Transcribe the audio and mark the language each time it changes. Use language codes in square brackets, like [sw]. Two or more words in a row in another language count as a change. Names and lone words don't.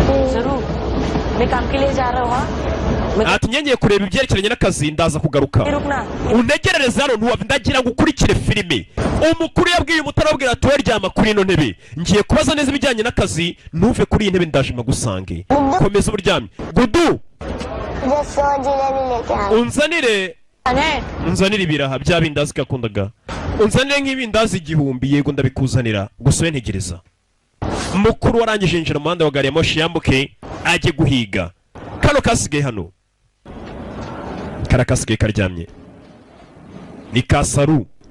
[rw] Ati ngiye kureba ibyerekeranye n'akazi ndaza kugaruka. Unegerereze hano ndagira ngo ukurikire filime. Umukuru yabwiye umutara abwira ati weryama kuri ino ntebe, ngiye kubaza neza ibijyanye n'akazi, ntuve kuri iyi ntebe ndaje magusange. Komeza uburyamye. Gudu [hi] मुझे 100 जिलेबी लेके आना [rw] unzanire unzanire ibiraha bya bindazi gakundaga unzanire nk'ibindazi igihumbi yego ndabikuzanira gusa ntegereza mukuru warangije injira mu muhanda wa gari ya moshi yambuke ajye guhiga kano kasigaye hano karakasigaye karyamye ni Kasaru